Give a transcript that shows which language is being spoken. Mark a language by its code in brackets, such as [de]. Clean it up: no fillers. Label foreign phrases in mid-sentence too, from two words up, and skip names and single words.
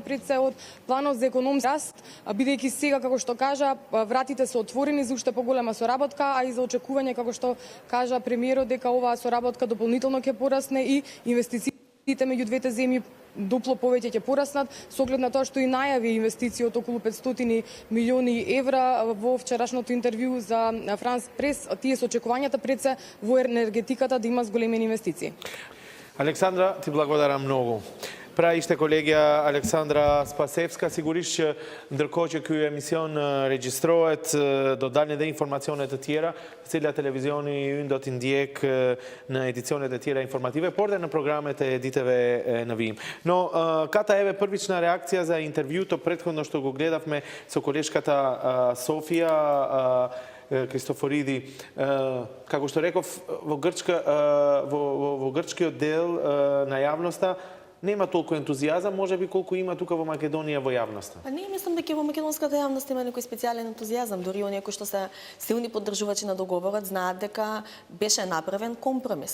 [mk] пред се од планот за економски раст, бидејќи сега како што кажа вратите се отворени за уште поголема соработка, а и за очекување како што кажа премиерот дека оваа соработка дополнително ќе порасне и инвестициите меѓу двете земји дупло повеќе ќе пораснат, со оглед на тоа што и најави инвестиции од околу 500 милиони евра во вчерашното интервју за Франс Прес, тие со очекувањата пред се во енергетиката да има зголемени инвестиции. Александра, ти благодарам многу. [sq] Pra ishte kolegja Aleksandra Spasevska, sigurisht që ndërkohë që ky emision regjistrohet, do dalin edhe informacione të tjera, të cilat televizioni ynë do t'i ndjek në edicionet e tjera informative, por dhe në programet e ditëve në vijim. [mk] Но, Ката, еве првична реакција за интервју то претходно што го гледавме со koleshkata Sofia Christoforidi, како што реков, во грчкиот дел на јавноста нема толку ентузијазам, може би колку има тука во Македонија во јавноста. Не мислам дека во македонската јавност има некој специјален ентузијазам, дури оние кои што се силни поддржувачи на договорот знаат дека беше направен компромис.